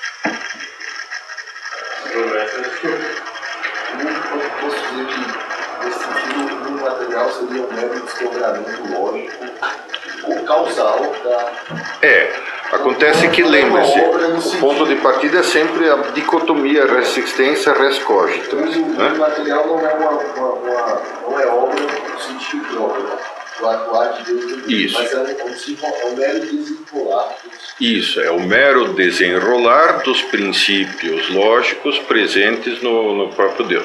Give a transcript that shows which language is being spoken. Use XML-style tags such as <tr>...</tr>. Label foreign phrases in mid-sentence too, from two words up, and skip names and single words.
<pt>Posso dizer que, nesse sentido, o material seria um mero desdobramento lógico ou causal da... Acontece que, lembre-se, o ponto de partida é sempre a dicotomia</pt> <la>res existência, res cogito.</la> <pt>O material não é obra no sentido próprio, o atuar de Deus, isso. Mas é um mero desenrolar. Isso, é o mero desenrolar dos princípios lógicos presentes no próprio Deus.</pt>